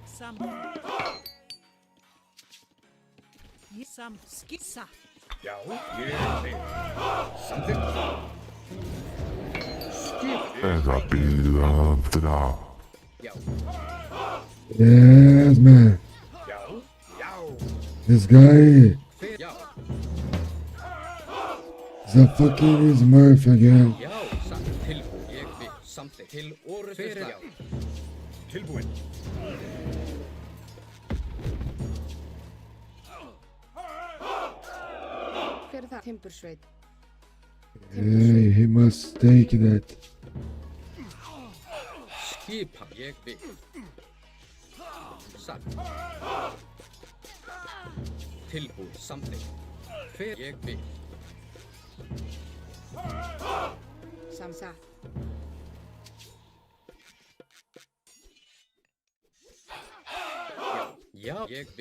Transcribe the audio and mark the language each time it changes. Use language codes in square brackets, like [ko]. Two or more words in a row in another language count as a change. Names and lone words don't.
[is] Skissa. já, ég vil. Samþykkt. Skipan, Já, [en] Yes, man. [is] já, já. [en] This guy [is] hver, já, [en] is a fucking Smurf again. [is] já, satt. Tilbúin. Ég vil. Samþykkt. Til orustu já. Tilbúin. Hver er það? Timbursveit. [en] Hey, he must take that. [is] Skipan. Ég vil. Satt. Tilbúin. Samþykkt. Hver, ég vil. Samsatt. Já, ég vil.